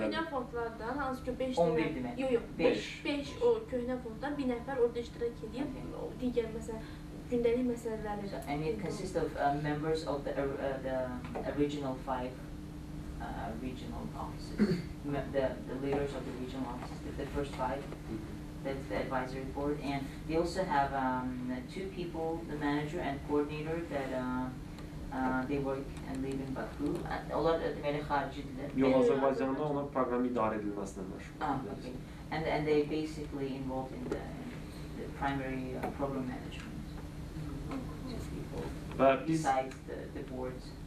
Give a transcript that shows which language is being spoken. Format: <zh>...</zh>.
<az>Köhnə fondlardan, hansı ki 5 demək. Yox, 5 o köhnə fonddan bir nəfər orada iştirak edir, digər məsələn gündəlik məsələləri.</az> <en>And it consists of members of the original 5 regional offices, the leaders of the regional offices, the first 5. That's the advisory board, and they also have 2 people, the manager and coordinator, that they work and live in Baku.</en> <az>Onlar deməli xaricidirlər. Yox, Azərbaycanda onlar proqram idarə edilməsinə məşğul.</az> <en>Okay. And they basically involved in the primary program management. Just people besides the boards.</en>